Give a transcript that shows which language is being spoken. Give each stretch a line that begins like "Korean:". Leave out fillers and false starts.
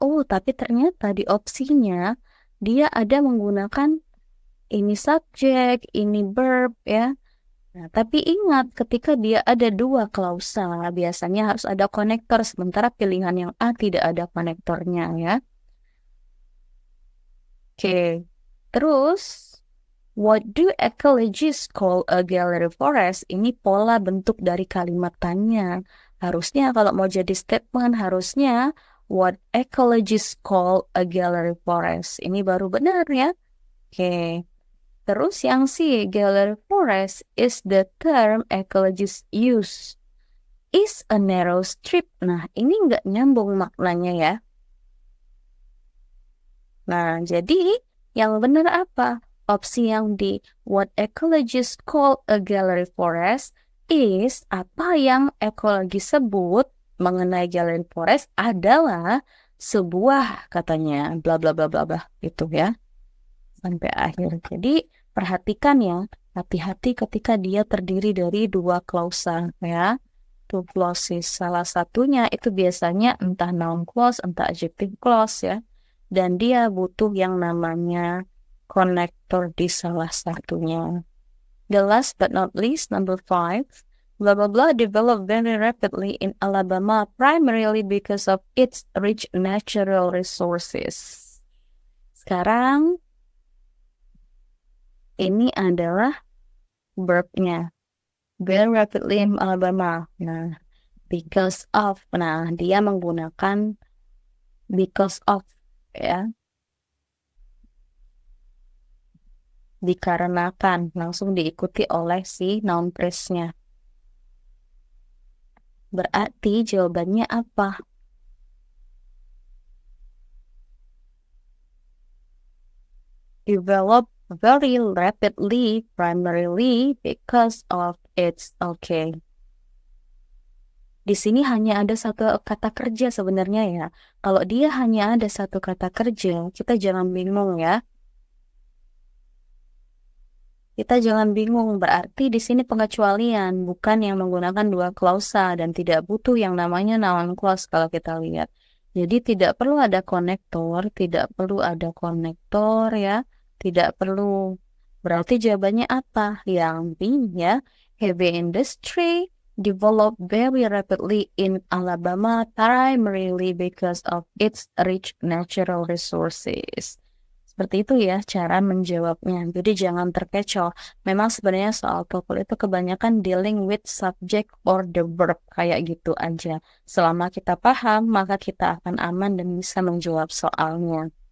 Indonesian: Oh, tapi ternyata di opsinya dia ada menggunakan ini subjek, ini verb ya. Nah, tapi ingat ketika dia ada dua klausa, biasanya harus ada konektor, sementara pilihan yang A tidak ada konektornya ya. Oke, terus
English: what do ecologists call a gallery forest?
Indonesian: Ini pola bentuk dari kalimat tanya. Harusnya kalau mau jadi statement, harusnya
English: what ecologists call a gallery forest.
Indonesian: Ini baru benar ya. Oke. Terus yang C,
English: gallery forest is the term ecologists use. Is a narrow strip.
Indonesian: Nah, ini nggak nyambung maknanya ya. Nah, jadi yang benar apa? Opsi yang di
English: what ecologists call a gallery forest
Indonesian: is apa yang ekologi sebut mengenai gallery forest adalah sebuah katanya bla bla bla bla bla itu ya. Sampai akhir. Jadi perhatikan ya, hati-hati ketika dia terdiri dari dua klausa ya.
English: Two clauses.
Indonesian: Salah satunya itu biasanya entah noun clause, entah adjective clause ya. Dan dia butuh yang namanya connector di salah satunya.
English: The last but not least, number 5. Blah blah blah developed very rapidly in Alabama primarily because of its rich natural resources.
Indonesian: Sekarang Ini adalah verb-nya.
English: Very rapidly in Alabama.
Indonesian: Nah, because of. Nah, dia menggunakan because of, ya. Dikarenakan, langsung diikuti oleh si noun phrase-nya. Berarti jawabannya apa?
English: Develop very rapidly, primarily because of its. Okay.
Indonesian: Di sini hanya ada satu kata kerja sebenarnya ya. Kalau dia hanya ada satu kata kerja, kita jangan bingung ya. Kita jangan bingung, berarti di sini pengecualian, bukan yang menggunakan dua klausa dan tidak butuh yang namanya noun clause kalau kita lihat. Jadi tidak perlu ada konektor, tidak perlu ada konektor ya, tidak perlu. Berarti jawabannya apa? Yang B ya.
English: Heavy industry developed very rapidly in Alabama primarily because of its rich natural resources.
Indonesian: Seperti itu ya cara menjawabnya. Jadi jangan terkecoh. Memang sebenarnya soal TOEFL itu kebanyakan
English: dealing with subject or the verb
Indonesian: kayak gitu aja. Selama kita paham, maka kita akan aman dan bisa menjawab soalnya.